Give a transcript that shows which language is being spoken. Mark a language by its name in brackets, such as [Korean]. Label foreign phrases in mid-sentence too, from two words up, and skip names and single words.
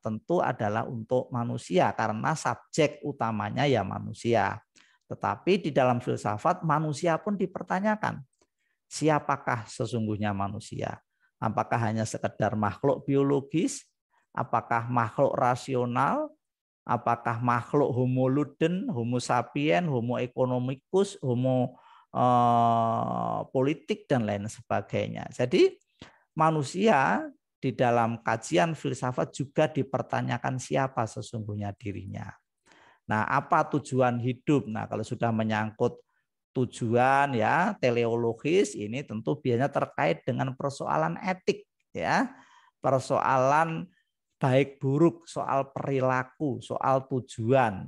[Indonesian] Tentu adalah untuk manusia, karena subjek utamanya ya manusia. Tetapi di dalam filsafat manusia pun dipertanyakan, siapakah sesungguhnya manusia? Apakah hanya sekedar makhluk biologis? Apakah makhluk rasional? Apakah makhluk [Latin] homo ludens, homo sapien, homo economicus, [Indonesian] homo politik, dan lain sebagainya. Jadi manusia di dalam kajian filsafat juga dipertanyakan siapa sesungguhnya dirinya. Nah, apa tujuan hidup? Nah, kalau sudah menyangkut tujuan ya teleologis, ini tentu biasanya terkait dengan persoalan etik ya, persoalan baik buruk, soal perilaku, soal tujuan.